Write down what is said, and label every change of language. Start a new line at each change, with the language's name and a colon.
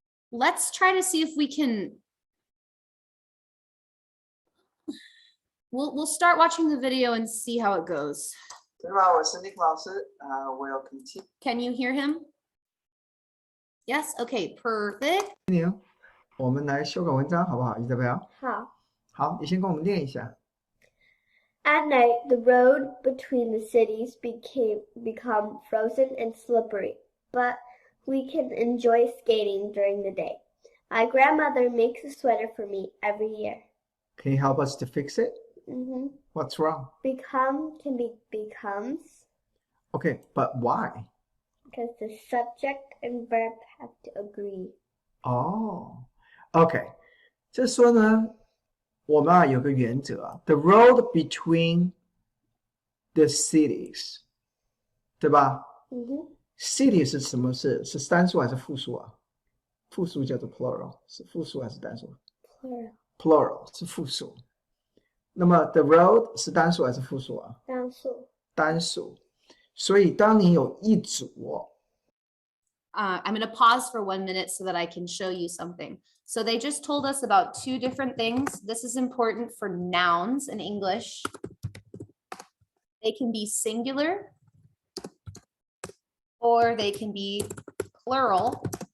English: Let's try to see if we can. We'll start watching the video and see how it goes.
Chinese: 对吧？我是 Nick 老师我有 continue。
English: Can you hear him? Yes, okay, perfect.
Chinese: 我们来修改文章好不好 ，Isabel？好。好，你先跟我们念一下。
English: At night, the road between the cities become frozen and slippery, but we can enjoy skating during the day. My grandmother makes a sweater for me every year. Can you help us to fix it? Mm-hmm. What's wrong? Become can be becomes Okay, but why? because the subject and verb have to agree.
Chinese: 哦 ，OK， 就是说呢，我们有个原则 ，
English: the road between the cities，
Chinese: 对吧？ City 是什么是单数还是复数啊？复数叫做 plural， 是复数还是单数 ？Plural 是复数。那么 the road 是单数还是复数啊？单数。所以当你有一组
English: I'm going to pause for 1 minute so that I can show you something. So they just told us about 2 different things. This is important for nouns in English. They can be singular or they can be plural.